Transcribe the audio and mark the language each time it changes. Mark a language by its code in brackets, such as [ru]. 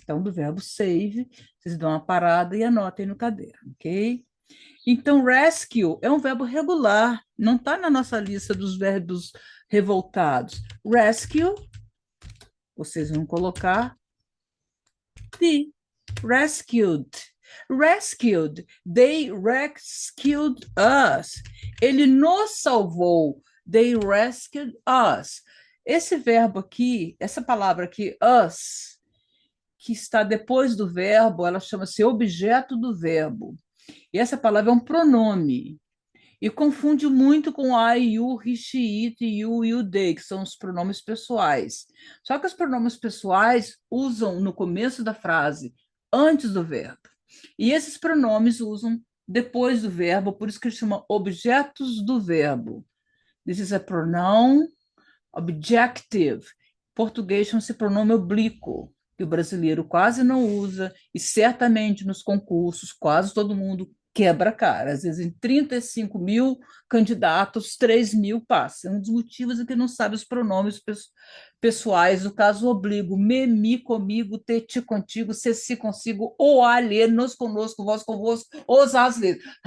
[pt] Então, do verbo save, vocês dão uma parada e anotem no caderno, ok? Então, rescue é um verbo regular, não está na nossa lista dos verbos revoltados. Rescue, vocês vão colocar the rescued. [en] Rescued, they rescued us. [pt] Ele nos salvou. [en] They rescued us. [pt] Esse verbo aqui, essa palavra aqui, us, que está depois do verbo, ela chama-se objeto do verbo. E essa palavra é um pronome. E confunde muito com I, you, he, she, it, you, they, que são os pronomes pessoais. Só que os pronomes pessoais usam no começo da frase, antes do verbo. E esses pronomes usam depois do verbo, por isso que ele chama objetos do verbo. [en] This is a pronoun objective. [pt] Em português chama-se pronome oblíquo, que o brasileiro quase não usa, e certamente nos concursos quase todo mundo quebra a cara. Às vezes, em 35 mil candidatos, 3 mil passam. Um dos motivos é que não sabe os pronomes pessoais, o caso oblíquo, me, mi, comigo, te, ti, contigo, se, si, consigo, o, a, lhe, nos, conosco, vós, convosco, os, as, lhe.